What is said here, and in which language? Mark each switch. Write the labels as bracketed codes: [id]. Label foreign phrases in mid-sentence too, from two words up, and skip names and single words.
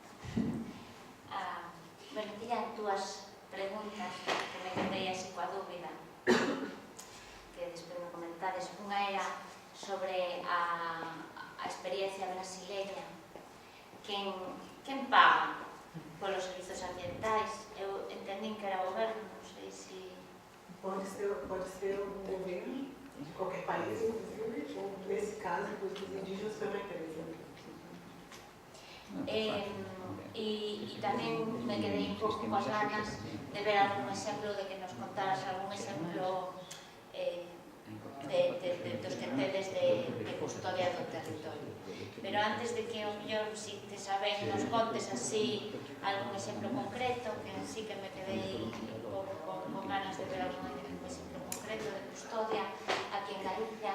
[gl] Bueno, tiñan dúas preguntas que me quedei así coa dúbida que despois me comentades. Unha era sobre a experiencia brasileña. Quen paga polos servizos ambientais? Eu entendín que era o goberno, non sei se... [pt] Pode ser um governo de qualquer país, inclusive, ou nesse caso, os indígenas foi uma empresa. [gl] E tamén me quedei un pouco coas ganas de ver algún exemplo, de que nos contaras algún exemplo dos que tedes de custodia do territorio. Pero antes de que o mellor, si te saben, nos contes así algún exemplo concreto, que sí que me quedei un pouco con ganas de ver algún exemplo concreto de custodia aquí en Galicia.